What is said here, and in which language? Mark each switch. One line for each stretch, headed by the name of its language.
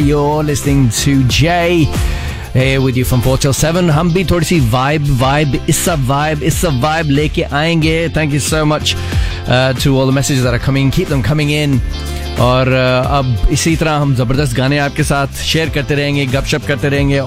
English: You're listening to Jay. Hey, with you from 4 till 7.
Hindi: हम भी थोड़ी सी vibe,
English: issa vibe
Hindi: लेके आएंगे।
English: Thank you so much to all the messages that are coming. Keep them coming in.
Hindi: और अब इसी तरह हम ज़बरदस्त गाने आपके साथ शेयर करते रहेंगे, गपशप करते रहेंगे।